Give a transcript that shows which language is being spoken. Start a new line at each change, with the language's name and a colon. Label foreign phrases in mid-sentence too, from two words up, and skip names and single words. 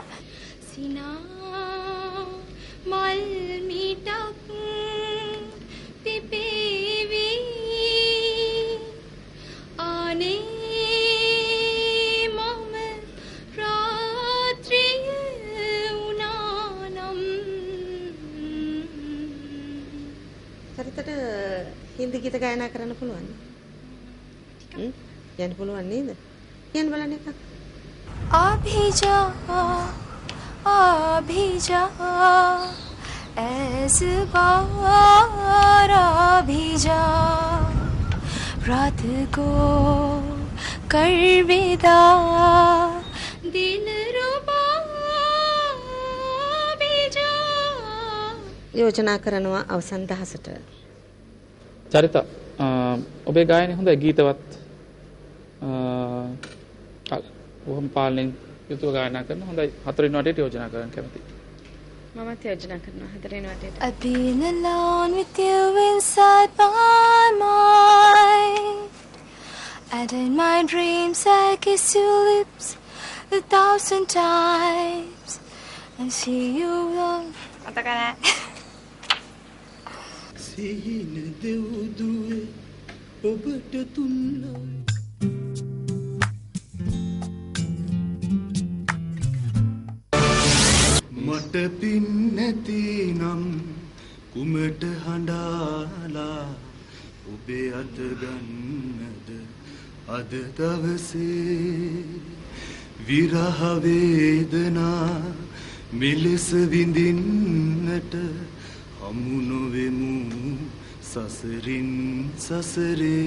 Sinhala: සිනා මල් මිටක් පිපේවි ආනේ මම රාත්‍රිය උනානම් චරිතට හින්දි ගීත ගායනා කරන්න පුළුවන්. යන්න පුළුවන් නේද? යන්න බලන්න එකක්.
Hindi: आभिजा आभिजा ऐस बार आभिजा रात को कर विदा दिल रुबा आभिजा
Sinhala: යෝජනා කරනවා අවසන් 10ට. චරිත ඔබේ ගායනය හොඳයි ගීතවත් කොහොම පාලනයෙන් යුතුව ගායනා කරන හොඳයි 4 වෙනි වටේට යෝජනා කරන්න කැමතියි. මමත් යෝජනා කරනවා 4 වෙනි වටේට.
English: I've been alone with you inside my mind, and in my dreams I kiss your lips 1,000 times. see you alone. Katakan
Sinhala: සිහින දෙව්දුවේ ඔබට තුන්නා මට පින් නැති නම් කුමට හඬාලා ඔබේ අත ගන්නද අද දවසේ විරහ වේදනා මෙලෙස විඳින්නට හමු නොවෙමු සසරින් සසරේ